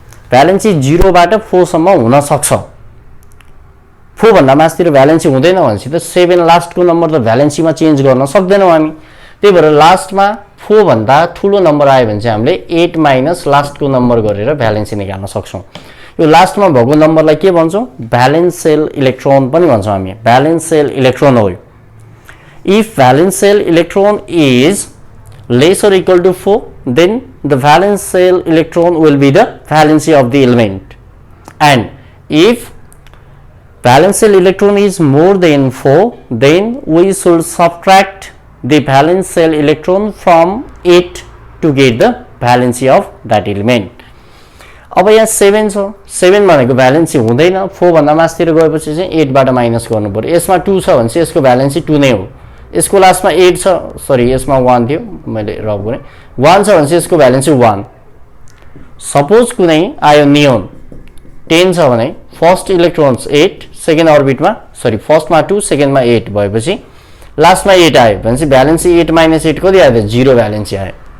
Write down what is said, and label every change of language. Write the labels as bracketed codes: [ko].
[ne] Valency 0 बाट 4 सम्म हुन सक्छ। 4 भन्दा मास्तिर भ्यालेन्सी हुँदैन भनेपछि त 7 लास्टको नम्बर त भ्यालेन्सीमा चेन्ज गर्न सक्दैनौँ हामी। त्यही भएर लास्टमा 4 भन्दा ठुलो नम्बर आयो भने चाहिँ हामीले 8 माइनस लास्टको नम्बर गरेर भ्यालेन्सी निकाल्न सक्छौँ। यो लास्टमा भएको नम्बरलाई के भन्छौँ? भ्यालेन्स सेल इलेक्ट्रोन पनि भन्छौँ हामी। भ्यालेन्स सेल इलेक्ट्रोन हो। [en] If valence cell electron is less or equal to 4, then the valence cell electron will be the valency of the element. And if valence cell electron is more than 4, then we should subtract the valence cell electron from 8 to get the valency of that element. [ne] अब यहाँ 7 छ, 7 भनेको valency हुँदैन। 4 भन्दा मास्तिर गएपछि चाहिँ 8 बाट माइनस गर्नु पर्यो। यसमा 2 छ भने चाहिँ यसको भ्यालेन्सी 2 नै हो। यसको लास्टमा 8 छ, सरी यसमा 1 थियो, मैले रब गरेँ। 1 छ भने चाहिँ यसको भ्यालेन्सी 1। सपोज कुनै आयो नियोन 10 छ भने फर्स्ट इलेक्ट्रोन्स 8, सेकेन्ड अर्बिटमा सरी फर्स्टमा 2, सेकेन्डमा 8 भएपछि लास्टमा 8 आयो भनेपछि भ्यालेन्सी 8 माइनस 8 कति आयो? 0 भ्यालेन्सी आयो।